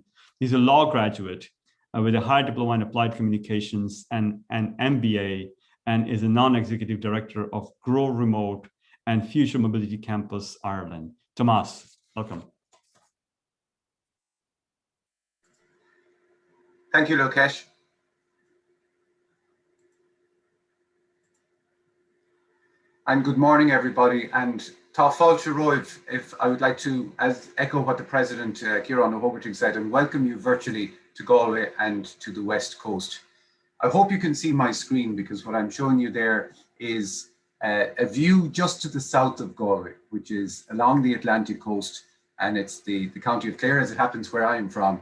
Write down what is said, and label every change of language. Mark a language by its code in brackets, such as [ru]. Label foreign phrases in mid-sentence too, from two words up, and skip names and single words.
[en] He's a law graduate with a high diploma in applied communications and an MBA, and is a non-executive director of Grow Remote and Future Mobility Campus Ireland. Tomás, welcome. Thank you, Lokesh. And good morning, everybody. [ga] And tá fáilte roimh, [en] if I would like to echo what the President, Ciarán hÓgartaigh, said, and welcome you virtually to Galway and to the West Coast. I hope you can see my screen, because what I'm showing you there is a view just to the south of Galway, which is along the Atlantic coast, and it's the county of Clare, as it happens, where I am from.